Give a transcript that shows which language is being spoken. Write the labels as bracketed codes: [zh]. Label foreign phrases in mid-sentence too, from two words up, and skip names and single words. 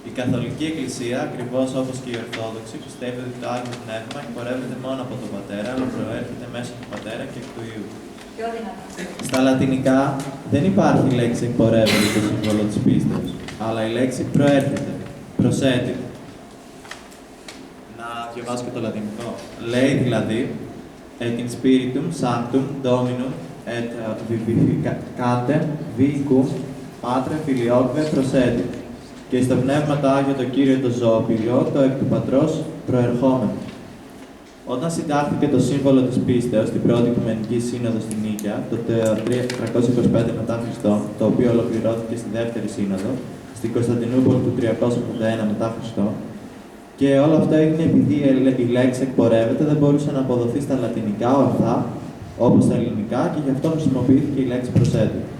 [el] Η Καθολική Εκκλησία, ακριβώς όπως και η Ορθόδοξη, πιστεύει ότι το Άγιο Πνεύμα εκπορεύεται μόνο από τον Πατέρα, αλλά προέρχεται μέσω του Πατέρα και του Υιού. Στα λατινικά δεν υπάρχει λέξη εκπορεύεται στο σύμβολο της πίστεως, αλλά η λέξη προέρχεται, προσέτει. Να διαβάσω και το λατινικό. Λέει δηλαδή, [la] et in spiritum sanctum dominum et vivificantem vicum Patre Filioque προσέτει. [el] Και στο Πνεύμα το Άγιο το Κύριο το Ζωοποιό, το εκ του Πατρός προερχόμενο. Όταν συντάχθηκε το σύμβολο της πίστεως στην πρώτη Οικουμενική Σύνοδο στην Νίκαια, το 325 μετά Χριστό, το οποίο ολοκληρώθηκε στη δεύτερη Σύνοδο, στην Κωνσταντινούπολη του 381 μετά Χριστό, και όλο αυτό έγινε επειδή η λέξη εκπορεύεται δεν μπορούσε να αποδοθεί στα λατινικά ορθά, όπως στα ελληνικά, και γι' αυτό χρησιμοποιήθηκε η λέξη προσέτει.